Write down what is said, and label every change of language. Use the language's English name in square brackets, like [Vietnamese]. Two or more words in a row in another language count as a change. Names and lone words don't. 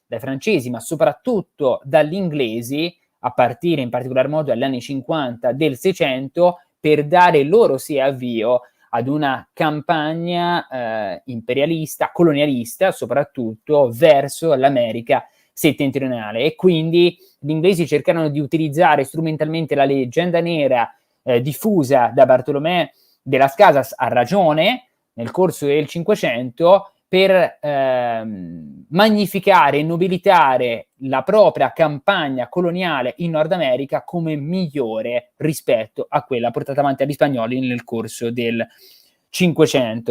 [Italian] dai francesi, ma soprattutto dagli inglesi, a partire in particolar modo dagli anni 50 del Seicento, per dare loro avvio ad una campagna imperialista, colonialista soprattutto, verso l'America settentrionale. E quindi gli inglesi cercarono di utilizzare strumentalmente la leggenda nera diffusa da Bartolomé de las Casas, a ragione, nel corso del Cinquecento, per magnificare e nobilitare la propria campagna coloniale in Nord America come migliore rispetto a quella portata avanti dagli spagnoli nel corso del Cinquecento.